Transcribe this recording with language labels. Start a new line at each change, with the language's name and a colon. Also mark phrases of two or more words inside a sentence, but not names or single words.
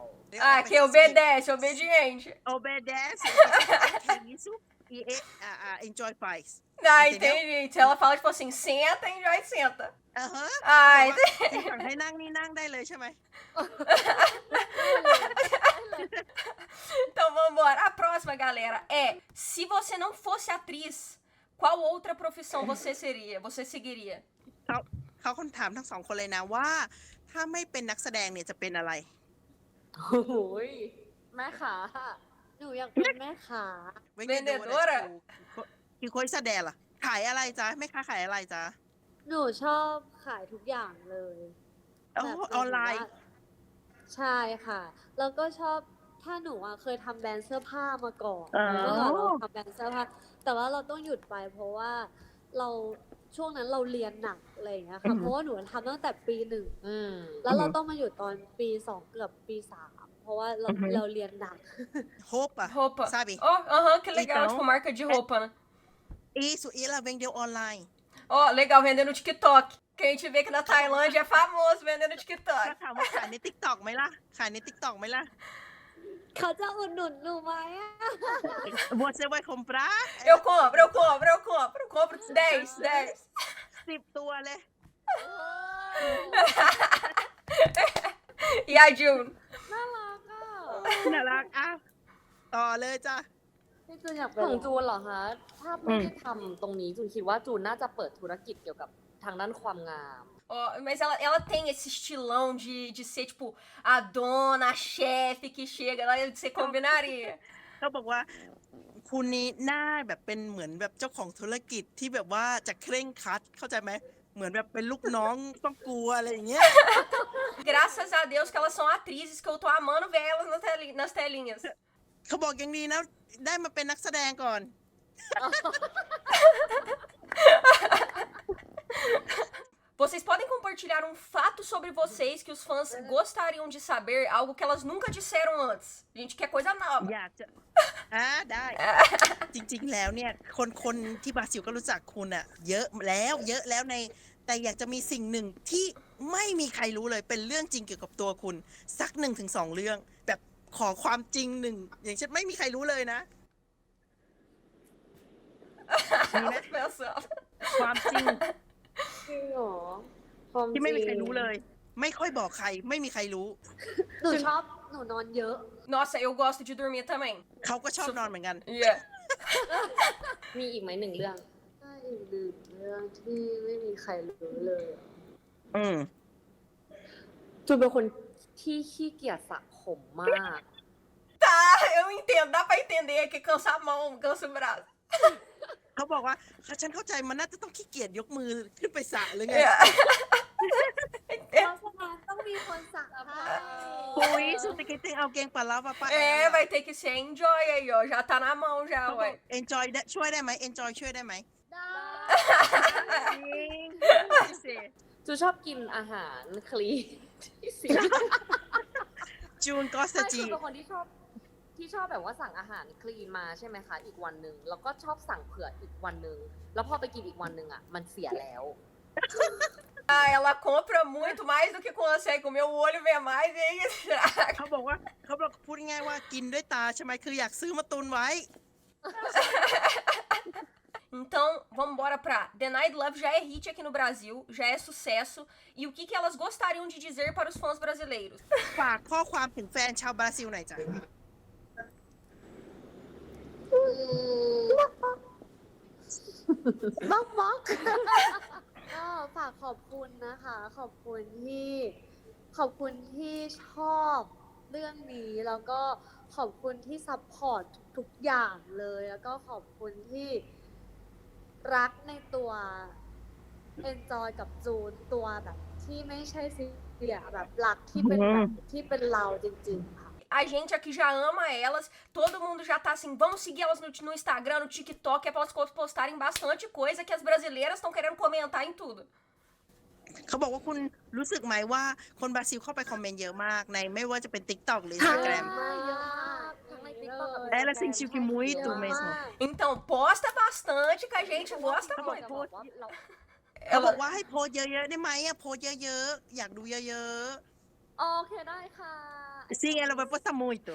Portuguese: Ah, que obedece, obediente. Obedece que isso e enjoy faz Ah, Entendeu? entendi. Se ela fala, tipo assim, senta, Enjoy senta. อ่าฮะ Ah,
Thai: ที่สั่งให้นั่งนี่นั่งได้เลยใช่ไหม
Portuguese: Então vambora. A próxima, galera, é: se você não fosse atriz, qual outra profissão você seria? Você seguiria?
Thai: เขาคนถามทั้งสองคนเลยนะว่า ถ้าไม่เป็นนักแสดงเนี่ยจะเป็นอะไร โอ้ยแม่ขา หนูอยากเป็นแม่ค้า
Portuguese: Vendedora? Que coisa dela
Thai: ขายอะไรจ๊ะแม่ค้าขายอะไรจ๊ะ หนูชอบขายทุกอย่างเลย อ๋อ แบบ ออนไลน์ ใช่ค่ะ แล้วก็ชอบถ้าหนูอะเคยทำแบรนด์เสื้อผ้ามาก่อน อ๋อ เมื่อก่อนเราทำแบรนด์เสื้อผ้าแต่ว่าเราต้องหยุดไป เพราะว่าเราช่วงนั้นเราเรียนหนักอะไรอย่างเงี้ยค่ะเพราะว่าหนูทำตั้งแต่ปี 1 อืม แล้วเราต้องมาหยุดตอนปี 2 เกือบปี 3 เพราะว่าเราเรียนหนัก
Portuguese: roupa Roupa. sabe Ó, aham, que legal. Então- Tipo, marca de roupa, né? isso e ela vendeu online Ó, legal, vendendo no TikTok. Que a gente vê que na Tailândia é famoso vendendo no
Thai: ก็
Portuguese: TikTok.
Thai: ถามว่าขายใน TikTok ไหมล่ะขายใน TikTok ไหมล่ะ เขาจะอุดหนุนหนูไหมอะ
Portuguese: você vai comprar Eu compro, eu compro, eu compro. Eu compro 10, 10.
Thai: 10 ตัวเลย
Portuguese: E a June?
Thai: น่ารักอ่ะ น่ารักอ่ะต่อเลยจ้ะ พี่จูนอยากเป็ ข น องจูนเหรอคะ ถ้าไม่ได้ทำตรงนี้จูนคิดว่าจูนน่าจะเปิดธุรกิจเกี่ยวกับทางด้านความงาม
Portuguese: Ó, mas ela tem esse estilão de ser, tipo, a dona, a chefe que chega lá e você combinaria.
Thai: เขาบอกว่าคุณนี่หน้าแบบเป็นเหมือนแบบเจ้าของธุรกิจที่แบบว่าจะเคร่งครัดเข้าใจไหมเหมือนแบบเป็นลูกน้องต้องกลัวอะไรอย่างเงี้ย
Portuguese: Graças a Deus que elas são atrizes, que eu tô amando ver elas nas telinhas.
Thai: เขาบอกยังดีนะได้มาเป็นนักแสดงก่อน
Portuguese: Vocês podem compartilhar um fato sobre vocês que os fãs gostariam de saber, algo que elas nunca disseram antes. A gente quer coisa nova.
Thai: อยากจะได้ จริงๆแล้วเนี่ยคนที่บราซิลก็รู้จักคุณอะเยอะแล้วในแต่อยากจะมีสิ่งหนึ่งที่ไม่มีใครรู้เลยเป็นเรื่องจริงเกี่ยวกับตัวคุณสัก1-2 เรื่อง แบบขอความจริงหนึ่งอย่างเช่นไม่มีใครรู้เลยนะ
Portuguese: Elas pensando.
Thai: ความจริง จริงเหรอความ ที่ไม่มีใคร จง รู้เลยไม่ค่อยบอกใครไม่มีใครรู้ หนูชอบหนูนอนเยอะ
Portuguese: Nossa, eu gosto de dormir também.
Thai: เขาก็ชอบนอนเหมือนกัน
English: Yeah.
Thai: มีอีกไหมหนึ่งเรื่อง ถ้าอีกหนึ่งเรื่องที่ไม่มีใครรู้เลย อืม จูนเป็นคนที่ขี้เกียจสระผมมาก
Portuguese: Tá, eu entendo. Dá pra entender que cansa a mão, cansa o braço.
Thai: เขาบอกว่าฉันเข้าใจมันน่าจะต้องขี้เกียจยกมือขึ้นไปสระหรือไง
English: Yeah.
Thai: เพราะฉะนั้นต้องมีคนสั่งให้ ปุ้ยสุดที่
Portuguese: tem alguém para lá para É, vai ter que ser enjoy aí, ó. Já tá na mão já,
Thai: เขาบอก
Portuguese: ué.
Thai: enjoy ได้ช่วยได้ไหม enjoy ช่วยได้ไหม ได้ จูชอบกินอาหารคลีนที่เสีย จูนก็ส ใช่ จี คือเป็นคนที่ชอบแบบว่าสั่งอาหารคลีนมาใช่ไหมคะ อีกวันหนึ่งแล้วก็ชอบสั่งเผื่ออีกวันหนึ่งแล้วพอไปกินอีกวันหนึ่งอ่ะมันเสียแล้ว
Portuguese: Ah, ela compra muito mais do que consegue comer, o olho vê mais e aí estraga.
Thai: เขาบอกว่าเขาบอกพูดง่ายๆว่ากินด้วยตาใช่ไหมคืออยากซื้อมาตุนไว้
Portuguese: Então, vamos embora pra The Night Love já é hit aqui no Brasil, já é sucesso. E o que elas gostariam de dizer para os fãs brasileiros?
Thai: ฝากข้อความถึงแฟนชาวบราซิลหน่อยจ้ะ บ๊อกบ๊อกก็ฝากขอบคุณนะคะ ขอบคุณที่ชอบเรื่องนี้แล้วก็ขอบคุณที่ซัพพอร์ตทุกอย่างเลย แล้วก็ขอบคุณที่รักในตัว Enjoy กับจูนตัวแบบที่ไม่ใช่เสียแบบรักที่เป็นแบบที่เป็นเราจริงๆค่ะ
Portuguese: A gente aqui já ama elas, todo mundo já tá assim, vamos seguir elas no Instagram, no TikTok, é pra elas postarem bastante coisa que as brasileiras estão querendo comentar em tudo.
Thai: เขาบอกว่าคุณรู้สึกไหมว่าคนบราซิลเข้าไปคอมเมนต์เยอะมากในไม่ว่าจะเป็น TikTok หรือ Instagram
Portuguese: Ela sentiu que muito mesmo Então, posta bastante que a gente gosta
Thai: เขาบอก
Portuguese: muito.
Thai: โพสต์ เรา เขาบอกว่าให้โพสต์เยอะๆได้ไหมอะโพสต์เยอะๆอยากดูเยอะ โอเคได้ค่ะ
Portuguese: ๆ Sim ela vai postar muito